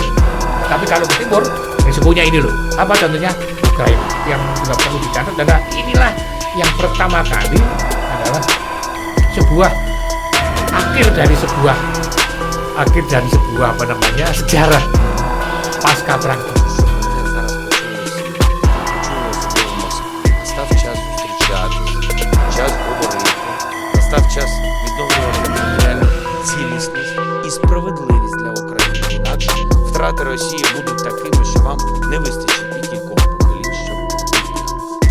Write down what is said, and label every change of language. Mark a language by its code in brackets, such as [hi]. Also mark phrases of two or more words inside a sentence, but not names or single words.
[id] Tapi kalau ke timur, risikonya ini loh. Apa contohnya? Ukraina yang juga perlu dicatat adalah inilah yang pertama kali adalah sebuah akhir dari sebuah sejarah pasca perang. [uk] Настав час зустрічатися, час говорити, настав час відновлювати територіальну цілісність і справедливість для України. Інакше втрати Росії будуть такими, що вам не вистачить і кількох поколінь, щоб витягнути.